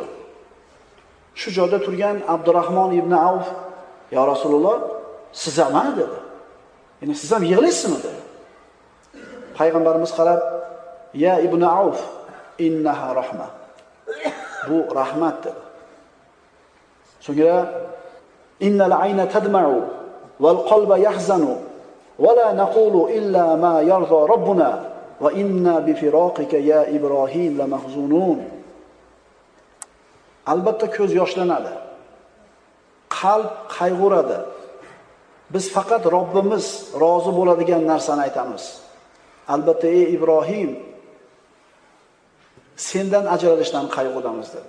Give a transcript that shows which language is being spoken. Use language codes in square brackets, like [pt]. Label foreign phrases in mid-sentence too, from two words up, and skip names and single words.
[uz] Shu joyda turgan Abdurrahmon ibn Avf, [ar] "يا رسول الله, [uz] siz ham dedi. Ya'ni siz ham yig'laysizmi?" dedi. Payg'ambarimiz qarab, [ar] "يا ابن عوف إنها رحمة." [uz] Bu rahmat dedi. So'ngra [ar] إن العين تدمع والقلب يحزن ولا نقول إلا ما يرضى ربنا وإنا بفراقك يا إبراهيم لمحزونون. [uz] Albatta ko'z yoshlanadi. Qalb qayg'uradi. Biz faqat Robbimiz rozi bo'ladigan narsani aytamiz. Albatta ey Ibrohim, sendan ajralishdan qayg'udamiz dedi.